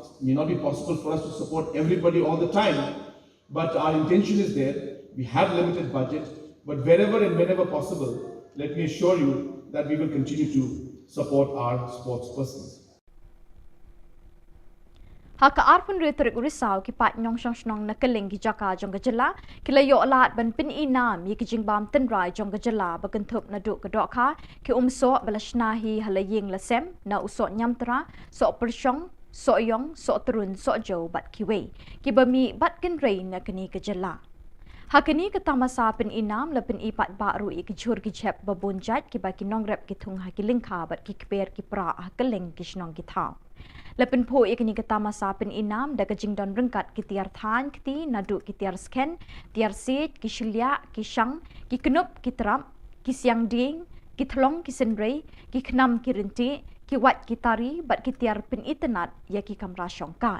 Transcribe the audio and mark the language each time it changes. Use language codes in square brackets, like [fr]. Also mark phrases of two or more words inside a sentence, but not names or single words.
[en] It may not be possible for us to support everybody all the time, but our intention is there. We have limited budget, but wherever and whenever possible, let me assure you that we will continue to support our sports persons. [kha] Haka arpun retorik risau ki pat nyong shong shnong na keleng ki jaka jong ka jela ki layo alat ban pin inam yi ki jing bam tin rai jong ka jela bakan thup na du ka dok kha ki so balashna hi halaying la sem na uso nyamtra so pershong so yong so turun so jo bat ki we ki bami bat kin rei na kini ka jela Hakini ketamasa pin inam le pin ipat baru i kejur ki chep babun jat ki baki nong rep ki thung ha ki lingkha bat ki kper ki pra ha keleng ki shnong ki thau. Lepin po ikini ketamasa pin inam da kejing don rengkat ki tiar than kti nadu ki tiar sken tiar sit ki shilya ki shang ki knup ki trap ki siang ding ki thlong ki senrei ki khnam ki rinti ki wat ki tari bat ki tiar pin itenat ya ki kamra shongkai.